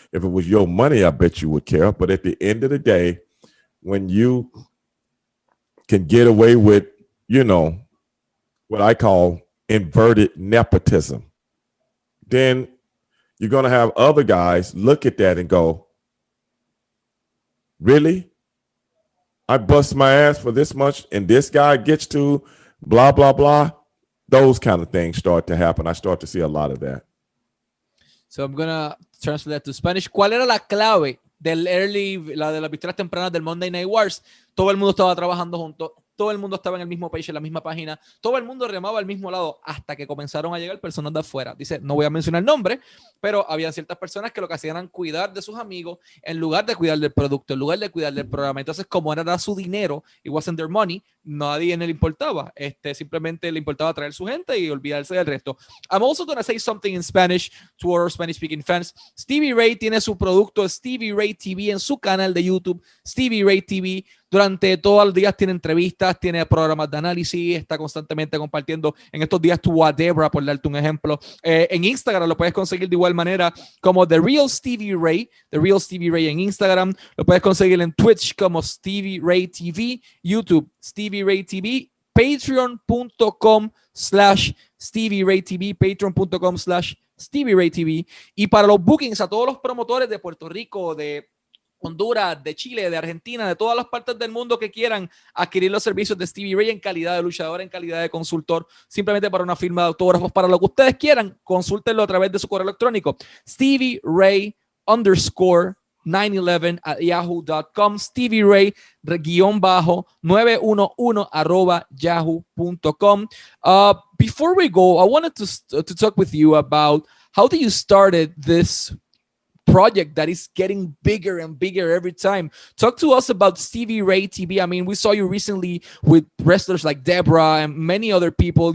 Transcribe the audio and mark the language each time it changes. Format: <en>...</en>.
<en>If it was your money, I bet you would care. But at the end of the day, when you can get away with, what I call inverted nepotism, then you're going to have other guys look at that and go, really? I bust my ass for this much and this guy gets to blah, blah, blah. Those kind of things start to happen. I start to see a lot of that. So I'm going to translate that to Spanish.</en> <es>¿Cuál era la clave de las victorias tempranas del Monday Night Wars? Todo el mundo estaba trabajando junto. todo el mundo estaba en el mismo page, en la misma página, todo el mundo remaba al mismo lado hasta que comenzaron a llegar personas de afuera. Dice, no voy a mencionar el nombre, pero había ciertas personas que lo que hacían era cuidar de sus amigos en lugar de cuidar del producto, en lugar de cuidar del programa. Entonces, como era su dinero,</es> <en>it wasn't their money,</en> <es>nadie le importaba. Simplemente le importaba traer su gente y olvidarse del resto.</es> <en>I'm also going to say something in Spanish to our Spanish-speaking fans.</en> <es>Stevie Ray tiene su producto Stevie Ray TV en su canal de YouTube, Stevie Ray TV. Durante todos los días tiene entrevistas, tiene programas de análisis, está constantemente compartiendo. En estos días tuvo a Debra, por darte un ejemplo. En Instagram lo puedes conseguir de igual manera como The Real Stevie Ray en Instagram. Lo puedes conseguir en Twitch como Stevie Ray TV, YouTube Stevie Ray TV, patreon.com/Stevie Ray TV, patreon.com/Stevie Ray TV. Y para los bookings a todos los promotores de Puerto Rico, de Honduras, de Chile, de Argentina, de todas las partes del mundo que quieran adquirir los servicios de Stevie Ray en calidad de luchador, en calidad de consultor, simplemente para una firma de autógrafos, para lo que ustedes quieran, consúltenlo a través de su correo electrónico, Stevie Ray _911 @yahoo.com, Stevie Ray _911 @yahoo.com.</es> <en>Before we go, I wanted to talk with you about how do you started this project that is getting bigger and bigger every time. Talk to us about Stevie Ray TV. I mean, we saw you recently with wrestlers like Debra and many other people.</en>